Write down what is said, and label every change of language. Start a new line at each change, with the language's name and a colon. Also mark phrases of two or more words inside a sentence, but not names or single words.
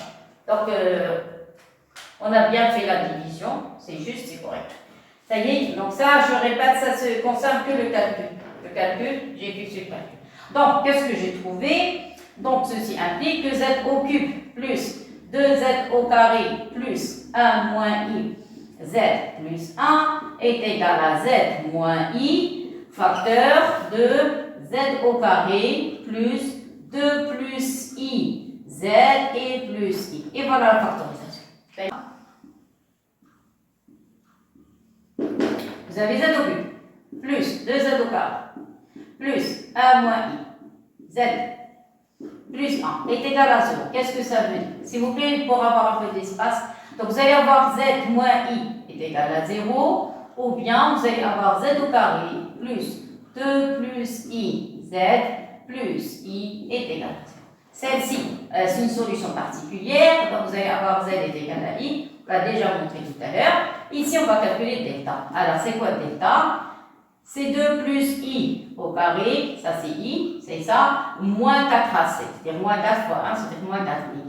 French: Donc, on a bien fait la division, c'est juste, c'est correct. Ça y est, donc ça, je répète, ça se concerne que le calcul. Le calcul, j'ai effectué le calcul. Donc, qu'est-ce que j'ai trouvé? Donc, ceci implique que z au cube plus 2z au carré plus 1 moins i z plus 1 est égal à z moins i facteur de z au carré plus 2 plus i z et plus i. Et voilà la factorisation. Vous avez z au cube, plus 2z au carré, plus 1 moins i, z, plus 1 est égal à 0. Qu'est-ce que ça veut dire? S'il vous plaît, pour avoir un peu d'espace. Donc vous allez avoir z moins i est égal à 0, ou bien vous allez avoir z au carré, plus 2 plus i, z, plus i est égal à 0. Celle-ci, c'est une solution particulière, donc vous allez avoir z est égal à i, on l'a déjà montré tout à l'heure. Ici, on va calculer delta. Alors, c'est quoi delta? C'est 2 plus i au carré, ça c'est i, c'est ça, moins 4ac, c'est-à-dire moins 4 fois 1, c'est-à-dire moins 4i.